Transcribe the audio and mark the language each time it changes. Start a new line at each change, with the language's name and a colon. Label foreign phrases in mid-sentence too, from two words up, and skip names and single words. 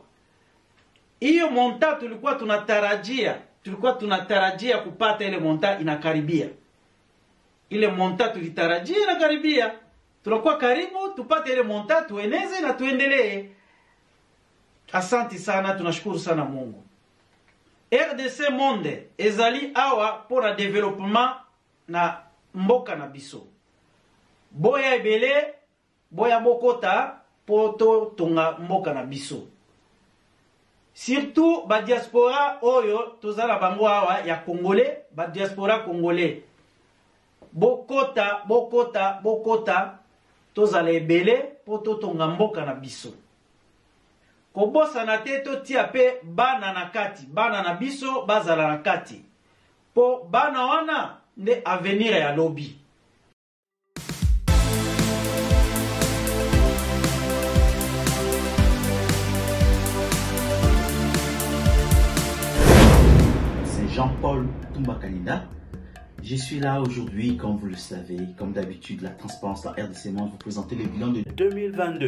Swahili: Hiyo monta tulikuwa tunatarajia kupata, ile monta inakaribia. Ile monta tulitarajia inakaribia. Tunakuwa karibu tupate ile monta, tueneze na tuendelee. Asante sana, tunashukuru sana Mungu.
Lingala: RDC Monde ezali awa
French: pour développement
Lingala: na mboka na biso. Boya ebele, boya bokota poto tonga mboka na biso. Surtout ba diaspora oyo tozala bango awa ya Congolais, ba
French: diaspora congolais.
Lingala: Bokota tozala ebele poto tonga mboka na biso. Kobosa na teto tia pe bana na kati, bana na biso bazala na kati. Po bana wana nde avenir ya lobby.
French: C'est Jean-Paul Toumba-Kalina. Je suis là aujourd'hui, comme vous le savez, comme d'habitude, la transparence dans RDC Monde, vous présenter le bilan de 2022.